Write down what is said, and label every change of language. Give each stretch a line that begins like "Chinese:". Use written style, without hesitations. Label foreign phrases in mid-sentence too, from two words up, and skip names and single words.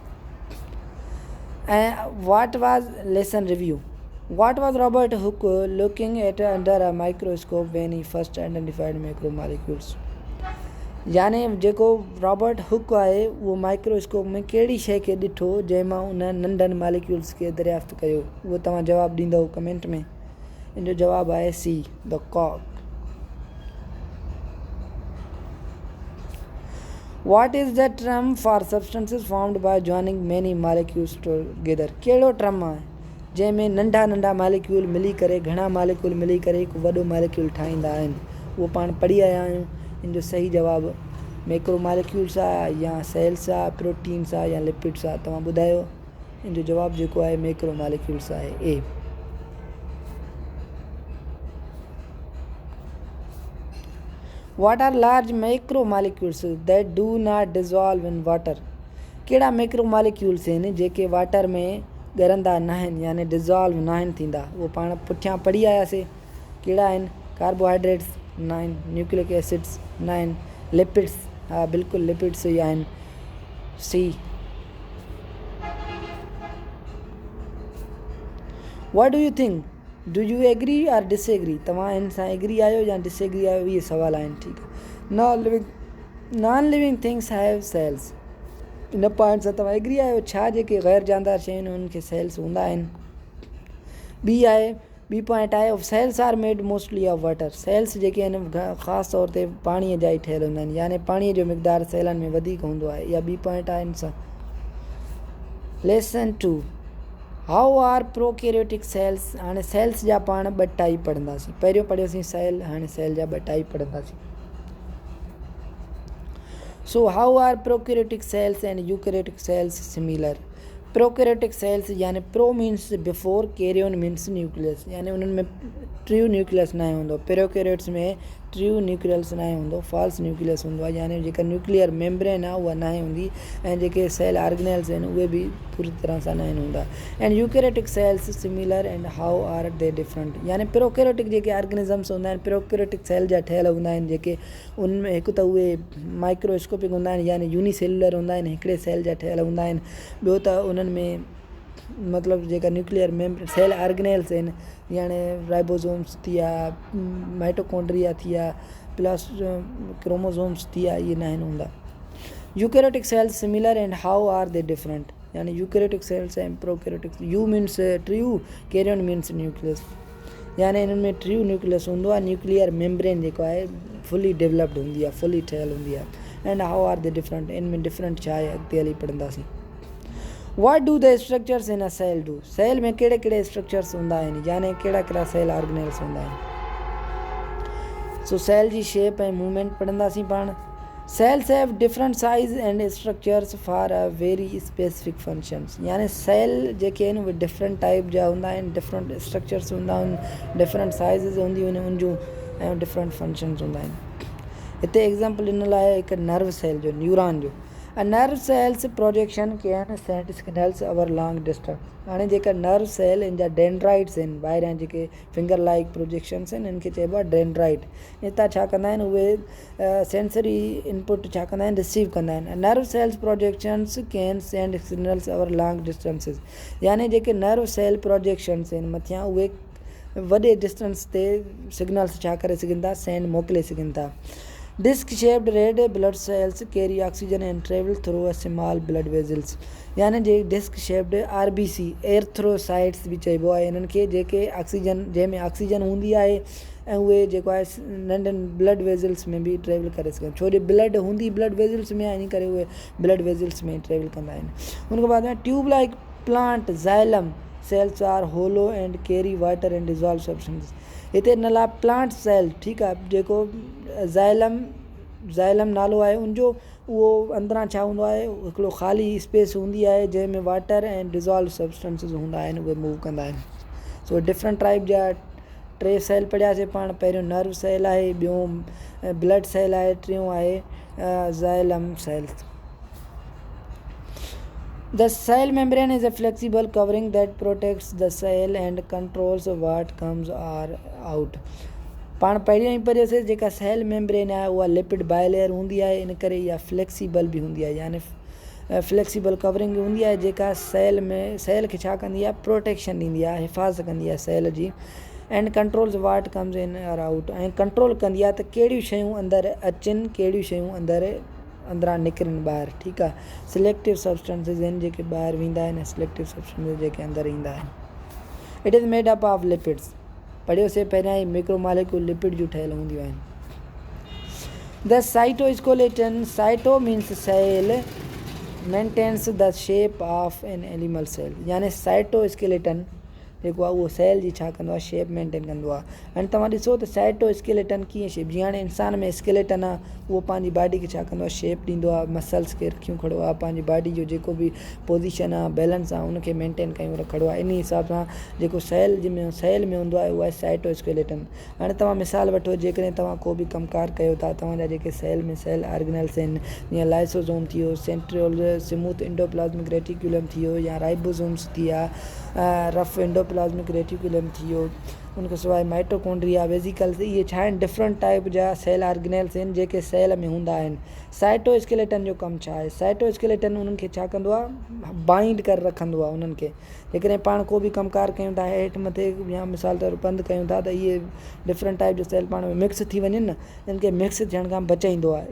English: ऐं what was lesson review. What was Robert Hooke looking at under a microscope when he first identified macromolecules?
Sindhi: यानी जेको रॉबर्ट हुक आहे उहो माइक्रोस्कोप में कहिड़ी शइ खे ॾिठो जंहिंमां उन नंढनि मालिक्यूल्स खे दरियाफ़्त कयो, उहो तव्हां जवाबु ॾींदव कमेंट में. इन जो जवाबु आहे C,
English: the cock. What is the term for substances formed by joining many molecules together?
Sindhi: कहिड़ो टर्म आहे जंहिंमें नंढा मालिक्यूल मिली करे, घणा मालिक्यूल मिली करे हिकु वॾो मालिक्यूल ठाहींदा आहिनि. उहो पाण पढ़ी आया आहियूं. इन जो सही जवाबु
English: macro molecules
Sindhi: आहे या सेल्स आहे, प्रोटीन्स आहे या लिपिड्स आहे, तव्हां ॿुधायो. इन जो जवाबु जेको आहे
English: macro molecules
Sindhi: आहे, A.
English: What are large macro molecules that do not dissolve in water?
Sindhi: कहिड़ा
English: macro molecules
Sindhi: आहिनि जेके वाटर में ॻरंदा न आहिनि यानी डिज़ॉल्व न आहिनि थींदा. उहो पाण पुठियां पढ़ी आयासीं. कहिड़ा आहिनि?
English: carbohydrates 9, nucleic acids 9, lipids,
Sindhi: हा बिल्कुलु लिपिड्स ई आहिनि, C.
English: What do you think? Do you agree or disagree?
Sindhi: तव्हां इन सां एग्री आहियो या डिसएग्री आहियो, इहे सवाल आहिनि. ठीकु आहे.
English: non living things have cells.
Sindhi: इन पॉइंट सां तव्हां एग्री आहियो. छा जेके ग़ैर जानदार शयूं आहिनि उनखे सेल्स हूंदा आहिनि. ॿी पॉइंट आहे
English: cells are made mostly of water.
Sindhi: सेल्स जेके आहिनि ख़ासि तौर ते पाणीअ जा ई ठहियल हूंदा आहिनि, यानी पाणीअ जो मिक़दारु सेलनि में वधीक हूंदो आहे. इहा ॿी पॉइंट आहे इन सां. लेसन 2,
English: how are prokaryotic cells.
Sindhi: हाणे सेल्स जा पाण 2 टाइप पढ़ंदासीं. पहिरियों पढ़ियोसीं सेल, हाणे सेल जा 2 टाइप पढ़ंदासीं.
English: So how are prokaryotic cells and eukaryotic cells similar? Prokaryotic cells यानी pro means before, karyon means nucleus,
Sindhi: यानी उन्हनि में
English: true nucleus
Sindhi: न हूंदो. प्रोकैरियोट्स में
English: true nucleus
Sindhi: न हूंदो,
English: false nucleus
Sindhi: हूंदो आहे, यानी जेका
English: nuclear membrane
Sindhi: आहे उहा न हूंदी. ऐं जेके
English: cell organelles
Sindhi: आहिनि उहे बि पूरी तरह सां न हूंदा.
English: and eukaryotic cells similar and how are they different.
Sindhi: यानी प्रोकैरियोटिक जेके ऑर्गेनिज़म्स हूंदा आहिनि
English: prokaryotic cell
Sindhi: जा ठहियल हूंदा आहिनि, जेके उनमें हिकु त उहे माइक्रोस्कोपिक हूंदा आहिनि यानी यूनिसेलुलर हूंदा आहिनि, हिकिड़े सेल जा ठहियल हूंदा आहिनि. ॿियो त उन्हनि में मतिलबु जेका
English: nuclear cell organelles
Sindhi: आहिनि, यानी राइबोसोम्स थी विया, माइटोकॉन्ड्रिया थी विया,
English: plus chromosomes
Sindhi: थी विया, इहे न आहिनि हूंदा.
English: eukaryotic cells similar and how are they different. यानी eukaryotic cells and prokaryotic. eu means true, karyon means nucleus.
Sindhi: यानी इन्हनि में
English: true nucleus
Sindhi: हूंदो आहे,
English: nuclear membrane
Sindhi: जेको आहे
English: fully developed
Sindhi: हूंदी आहे, फुली ठहियल हूंदी आहे.
English: and how are they different,
Sindhi: इनमें डिफरेंट छा आहे अॻिते हली पढ़ंदासीं.
English: What do the structures in a cell do?
Sindhi: सेल में कहिड़े कहिड़े स्ट्रक्चर्स हूंदा आहिनि, यानी कहिड़ा कहिड़ा
English: cell organelles
Sindhi: हूंदा आहिनि. सो सेल जी शेप ऐं मूवमेंट पढ़ंदासीं पाण.
English: cells have different size and structures for a very specific functions.
Sindhi: यानी सेल जेके आहिनि उहे
English: different type
Sindhi: जा हूंदा आहिनि,
English: different structures
Sindhi: हूंदा आहिनि,
English: different sizes
Sindhi: हूंदियूं आहिनि उन जूं, ऐं
English: different functions
Sindhi: हूंदा आहिनि. हिते एग्ज़ाम्पल ॾिनल आहे हिकु
English: nerve cell
Sindhi: जो, न्यूरॉन जो.
English: A nerve cells projection can send signals over long distance.
Sindhi: हाणे जेका
English: nerve cell
Sindhi: इन जा डेंड्राइट्स आहिनि ॿाहिरियां जेके
English: finger like projections
Sindhi: आहिनि इनखे चइबो आहे डेंड्राइट. हितां छा कंदा आहिनि उहे
English: sensory input
Sindhi: छा कंदा आहिनि रिसीव कंदा आहिनि.
English: nerve cells projections can send signals over long distances.
Sindhi: यानी जेके
English: nerve cell projections
Sindhi: आहिनि मथियां उहे वॾे डिस्टेंस ते सिग्नल्स छा करे सघनि था सेंड मोकिले सघनि था.
English: Disc shaped red blood cells carry oxygen and travel through a small blood vessels.
Sindhi: यानी जे
English: disc shaped RBC erythrocytes
Sindhi: बि चइबो आहे इन्हनि खे जेके ऑक्सीजन जंहिंमें ऑक्सीजन हूंदी आहे ऐं उहे जेको आहे नंढनि
English: blood vessels
Sindhi: में बि ट्रेवल करे सघनि छो जो ब्लड हूंदी
English: blood vessels
Sindhi: में आहे इन करे उहे
English: blood vessels
Sindhi: में ट्रेवल कंदा आहिनि. उनखां बाद में
English: tube like plant xylem cells are hollow and carry water and dissolved substances.
Sindhi: हिते नला
English: plant cell
Sindhi: ठीकु आहे जेको ज़ाइलम नालो आहे उनजो उहो अंदरां छा हूंदो आहे हिकिड़ो ख़ाली स्पेस हूंदी आहे जंहिंमें वाटर ऐं
English: dissolve substances
Sindhi: हूंदा आहिनि उहे मूव कंदा आहिनि. सो
English: different type
Sindhi: जा 3 सेल पढ़ियासीं पाण. पहिरियों
English: nerve cell
Sindhi: आहे, ॿियों
English: blood cell
Sindhi: आहे, टियों आहे
English: xylem cells. The cell membrane is a flexible covering that protects the cell and controls what comes or out.
Sindhi: पाण पहिरियों ई पढ़ियोसीं जेका
English: cell membrane
Sindhi: आहे उहा
English: lipid bilayer
Sindhi: हूंदी आहे इन करे इहा फ्लेक्सिबल बि हूंदी आहे यानी
English: flexible covering
Sindhi: हूंदी आहे जेका सेल खे छा कंदी आहे प्रोटेक्शन ॾींदी आहे हिफ़ाज़त कंदी आहे सेल जी
English: and controls what comes in or out
Sindhi: ऐं कंट्रोल कंदी आहे त कहिड़ियूं शयूं अंदरि अचनि कहिड़ियूं शयूं अंदरां निकिरनि ॿाहिरि. ठीकु आहे.
English: selective substances
Sindhi: आहिनि जेके ॿाहिरि वेंदा आहिनि ऐं
English: selective substances
Sindhi: जेके अंदरि ईंदा आहिनि.
English: it is made up of lipids.
Sindhi: पढ़ियोसीं पहिरियां ई मैक्रोमॉलिक्यूल लिपिड जूं ठहियल हूंदियूं आहिनि.
English: the cytoskeleton cyto means cell maintains the shape of an animal cell.
Sindhi: यानी साइटोस्केलेटन जेको आहे उहो सेल जी छा कंदो आहे
English: shape maintain
Sindhi: कंदो आहे. हाणे तव्हां ॾिसो त साइटोस्केलेटन कीअं शेप जीअं हाणे इंसान में स्केलेटन आहे उहो पंहिंजी बॉडी खे छा कंदो आहे शेप ॾींदो आहे मसल्स खे रखियूं खड़ो आहे पंहिंजी बॉडी जो जेको बि पोज़ीशन आहे बैलेंस आहे उनखे मेंटेन कयूं रखियो आहे. इन हिसाब सां जेको सेल में हूंदो आहे उहो आहे साइटोस्केलेटन. हाणे तव्हां मिसाल वठो जेकॾहिं तव्हां को बि कमकार कयो था तव्हांजा जेके सेल में
English: cell organelles
Sindhi: आहिनि जीअं लाइसोसोम थी वियो
English: centriole smooth endoplasmic reticulum
Sindhi: थी वियो या राइबोसोम्स थी विया
English: rough endoplasmic reticulum
Sindhi: थी वियो. उनखां सवाइ
English: mitochondria vesicles
Sindhi: इहे छा आहिनि डिफरेंट टाइप जा
English: cell organelles
Sindhi: आहिनि जेके सेल में हूंदा आहिनि. साइटोस्केलेटन जो कमु छा आहे साइटोस्केलेटन उन्हनि खे छा कंदो आहे बाइंड करे रखंदो आहे. उन्हनि खे जेकॾहिं पाण को बि कमकार कयूं था हेठि मथे या मिसाल तौरु पंधु कयूं था त इहे
English: different type
Sindhi: जो सेल पाण में मिक्स थी वञनि न इन्हनि खे मिक्स थियण खां बचाईंदो आहे.